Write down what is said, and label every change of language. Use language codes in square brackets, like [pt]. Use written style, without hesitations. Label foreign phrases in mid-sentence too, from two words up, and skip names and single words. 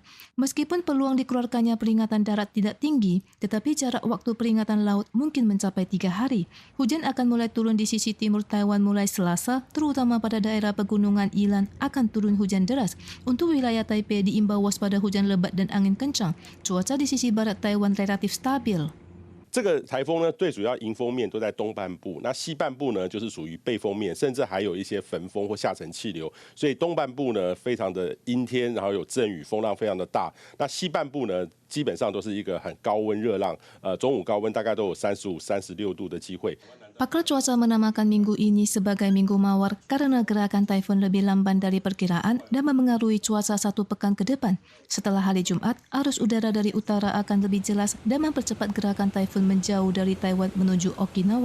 [id] Meskipun peluang dikeluarkannya peringatan darat tidak tinggi, tetapi jarak waktu peringatan laut mungkin mencapai 3 hari. Hujan akan mulai turun di sisi timur Taiwan mulai Selasa, terutama pada daerah pegunungan Yilan akan turun hujan deras. Untuk wilayah Taipei diimbau waspada hujan lebat dan angin kencang. Cuaca di sisi barat Taiwan relatif stabil. [zh] 这个台风呢，最主要迎风面都在东半部，那西半部呢就是属于背风面，甚至还有一些焚风或下沉气流，所以东半部呢非常的阴天，然后有阵雨，风浪非常的大。那西半部呢，基本上都是一个很高温热浪，中午高温大概都有35、36度的机会。 [id] Pakar cuaca menamakan minggu ini sebagai Minggu Mawar karena gerakan Taifun lebih lamban dari perkiraan dan memengaruhi cuaca 1 pekan ke depan. Setelah hari Jumat, arus udara dari utara akan lebih jelas dan mempercepat gerakan Taifun menjauh dari Taiwan menuju Okinawa.